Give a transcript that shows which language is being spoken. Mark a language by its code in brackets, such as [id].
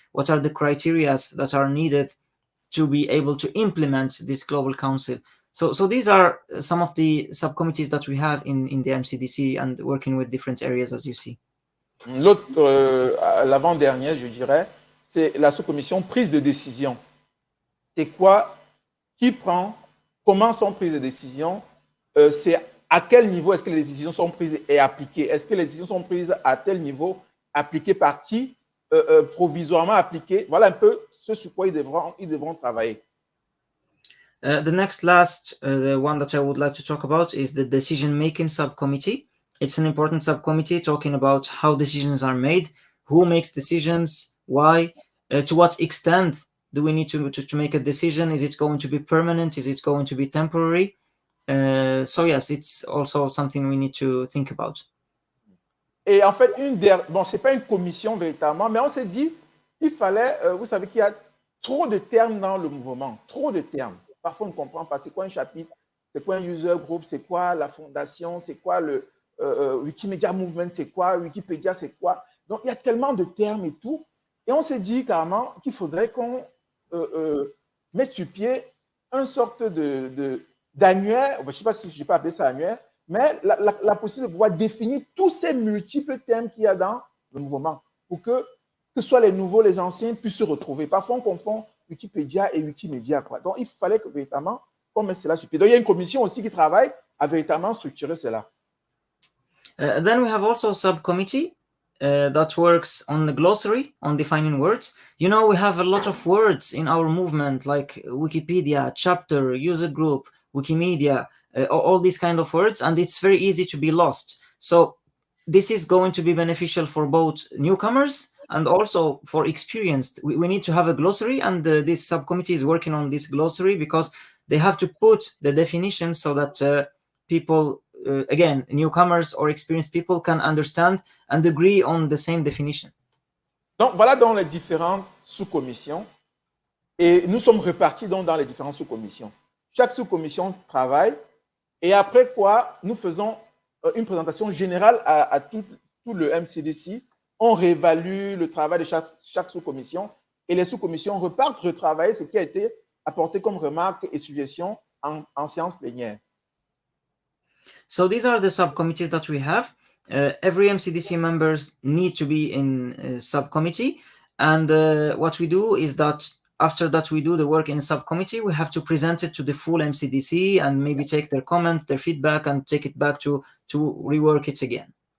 [en] What are the criteria that are needed to be able to implement this Global Council? So these are some of the subcommittees that we have in the MCDC and working with different areas, as you see. [fr] L'autre, l'avant-dernière, je dirais, c'est la sous-commission prise de décision. C'est quoi? Qui prend comment sont prises les décisions, c'est à quel niveau est-ce que les décisions sont prises et appliquées. Est-ce que les décisions sont prises à tel niveau, appliquées par qui, provisoirement appliquées. Voilà un peu ce sur quoi ils devront travailler. [en] The next last, the one that I would like to talk about is the decision-making subcommittee. It's an important subcommittee talking about how decisions are made, who makes decisions, why, to what extent do we need to make a decision? Is it going to be permanent? Is it going to be temporary? So yes, it's also something we need to think about. [fr] Et en fait, bon, c'est pas une commission véritablement, mais on s'est dit, il fallait, vous savez qu'il y a trop de termes dans le mouvement, trop de termes. Parfois, on ne comprend pas c'est quoi un chapitre, c'est quoi un user group, c'est quoi la fondation, c'est quoi le Wikimedia Movement, c'est quoi Wikipédia, c'est quoi. Donc, il y a tellement de termes et tout. Et on s'est dit carrément qu'il faudrait qu'on mette sur pied une sorte d'annuaire, je ne sais pas si je peux appeler ça annuaire, mais la possibilité de pouvoir définir tous ces multiples thèmes qu'il y a dans le mouvement pour que ce soit les nouveaux, les anciens puissent se retrouver. Parfois, on confond Wikipédia et Wikimedia, quoi. Donc, il fallait que véritablement qu'on mette cela sur pied. Donc, il y a une commission aussi qui travaille à véritablement structurer cela. [en] Then we have also a subcommittee that works on the glossary, on defining words. You know, we have a lot of words in our movement, like Wikipedia, chapter, user group, Wikimedia, all these kind of words, and it's very easy to be lost. So this is going to be beneficial for both newcomers and also for experienced. We need to have a glossary, and this subcommittee is working on this glossary because they have to put the definitions so that people, again, newcomers or experienced people can understand and agree on the same definition. [fr] Donc, voilà dans les différentes sous-commissions. Et nous sommes repartis donc dans les différentes sous-commissions. Chaque sous-commission travaille. Et après quoi, nous faisons une présentation générale à tout le MCDC. On réévalue le travail de chaque sous-commission. Et les sous-commissions repartent retravailler ce qui a été apporté comme remarques et suggestions en séance plénière. [en] So these are the subcommittees that we have. Every MCDC members need to be in a subcommittee. And what we do is that after that we do the work in a subcommittee, we have to present it to the full MCDC and maybe take their comments, their feedback, and take it back to rework it again.